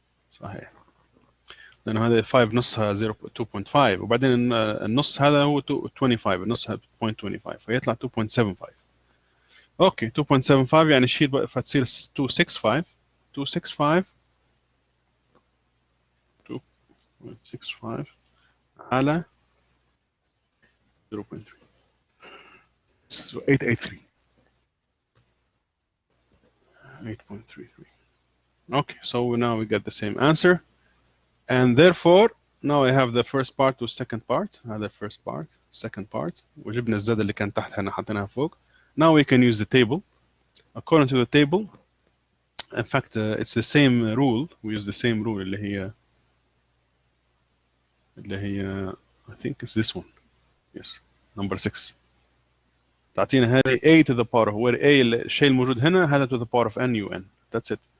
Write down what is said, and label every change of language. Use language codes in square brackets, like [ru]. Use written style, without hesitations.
[ar] صحيح لانه هذا 5 نصها 2.5 وبعدين النص هذا هو 25 النص 0.25 فيطلع 2.75 اوكي 2.75 يعني شيل فتصير 265 265 2.65 على 0.3 so 883 8.33 [en] Okay, so now we get the same answer, and therefore now I have the first part والsecond part. هذا first part, second part. [ar] وجبنا الزادة اللي كانت تحت هنا حطيناها فوق. [en] Now we can use the table. According to the table, in fact, it's the same rule. We use the same rule [ar] اللي هي [en] I think it's this one. Yes, number 6. [ar] تعطينا هذه [en] a to the power of where a [ar] الشيء الموجود هنا هذا [en] to the power of n un. That's it.